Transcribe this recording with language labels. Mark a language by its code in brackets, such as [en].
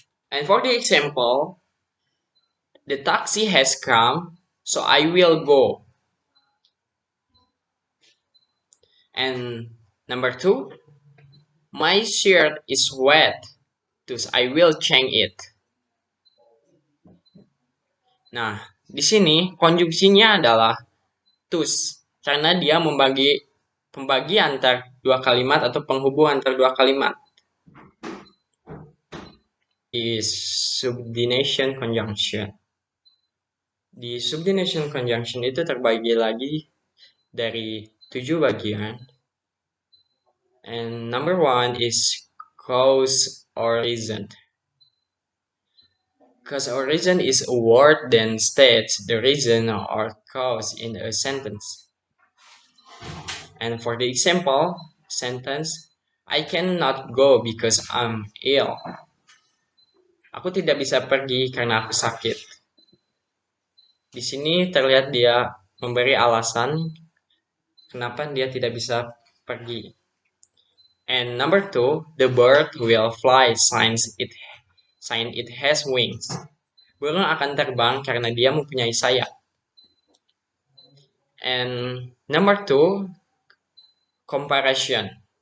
[en] And for the example, the taxi has come, so I will go. And number two, my shirt is wet, thus I will change it. [id] Nah, di sini konjungsinya adalah thus, karena dia membagi pembagi antar dua kalimat atau penghubung antar dua kalimat. [en] Is subordination conjunction. [id] Di subordination conjunction itu terbagi lagi dari 7 bagian. [en] And number one is cause or reason. Cause or reason is a word that states the reason or cause in a sentence. And for the example sentence, I cannot go because I'm ill. [id] Aku tidak bisa pergi karena aku sakit. Di sini terlihat dia memberi alasan kenapa dia tidak bisa pergi. [en] And number two, the bird will fly since it has wings. [id] Burung akan terbang karena dia mempunyai sayap. [en] And number two, comparison.